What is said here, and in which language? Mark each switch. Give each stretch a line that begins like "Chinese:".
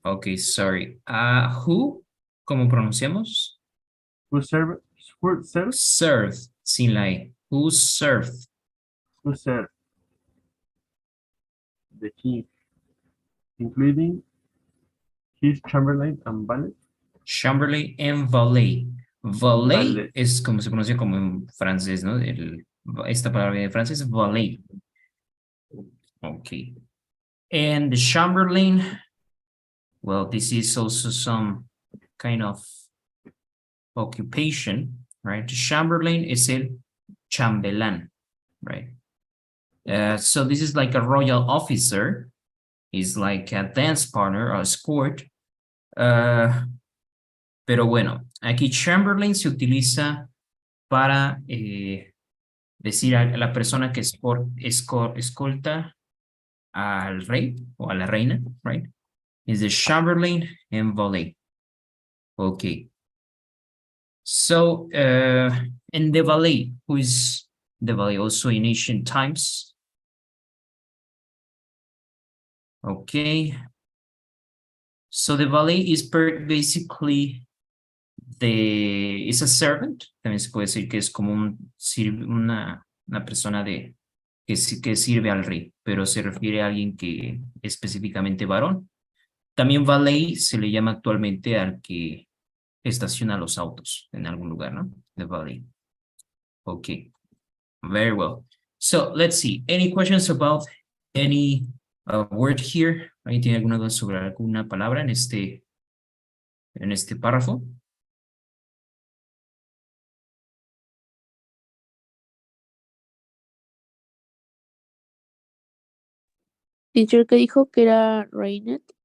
English: Ok, sorry. Who?
Spanish: ¿Cómo pronunciamos?
English: who served, Served,
Spanish: sin la E.
English: Who served? who served the king, including his chamberlain and valet. Chamberlain and valet. Valet Valet.
Spanish: es como se pronuncia como en francés, ¿no? Esta palabra de francés, valet.
English: Ok. And the Chamberlain, well, this is also some kind of occupation, right? Chamberlain is
Spanish: el chambelán,
English: right? So this is like a royal officer. He's like a dance partner or escort.
Spanish: Pero bueno, aquí Chamberlain se utiliza para decir a la persona que escolta al rey o a la reina,
English: right? Is the Chamberlain and valet. Okay. So, and the valet, who is the valet also in ancient times? Okay. So the valet is basically is a servant.
Spanish: También se puede decir que es como una persona que sirve al rey, pero se refiere a alguien que específicamente varón. También valet se le llama actualmente al que estaciona los autos en algún lugar, ¿no?
English: The valet. Okay, very well. So let's see. Any questions about any word here?
Spanish: ¿Alguien tiene alguna duda sobre alguna palabra en este párrafo? Teacher que dijo que era Rainet.